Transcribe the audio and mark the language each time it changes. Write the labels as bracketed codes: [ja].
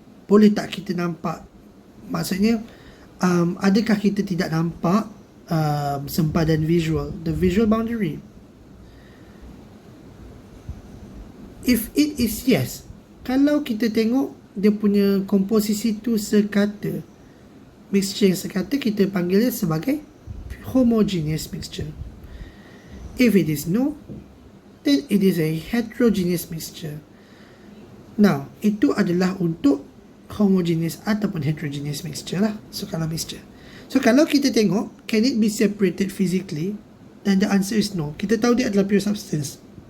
[ms] Boleh tak kita nampak? Maksudnya, adakah kita tidak nampak sempadan visual, [en] the visual boundary? If it is yes, [ms] kalau kita tengok dia punya komposisi tu sekata, mixture yang sekata, kita panggil dia sebagai homogeneous mixture. [en] If it is no, then it is a heterogeneous mixture. [ms] Now, itu adalah untuk homogeneous ataupun heterogeneous mixture lah. [en] So kalau mixture, [ms] so kalau kita tengok, [en] can it be separated physically? Then the answer is no. [ms] Kita tahu dia adalah pure substance.